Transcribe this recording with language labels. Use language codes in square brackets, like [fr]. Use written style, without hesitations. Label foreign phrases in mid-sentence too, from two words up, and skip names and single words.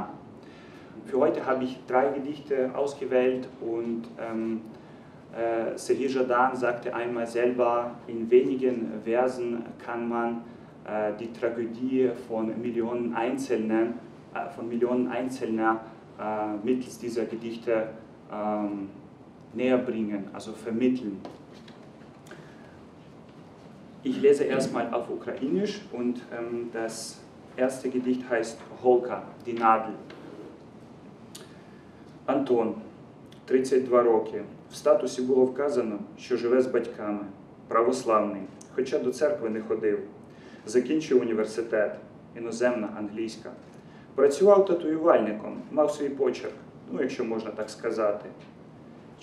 [de] Für heute habe ich 3 Gedichte ausgewählt, und Serhii Žadan sagte einmal selber, in wenigen Versen kann man die Tragödie von Millionen Einzelner mittels dieser Gedichte näher bringen, also vermitteln. Ich lese erstmal auf Ukrainisch, und das erste Gedicht heißt Holka, die Nadel. [uk] Антон, 32 роки. В статусі було вказано, що живе з батьками, православний, хоча до церкви не ходив. Закінчив університет, іноземна, англійська. Працював татуювальником, мав свій почерк, ну, якщо можна так сказати.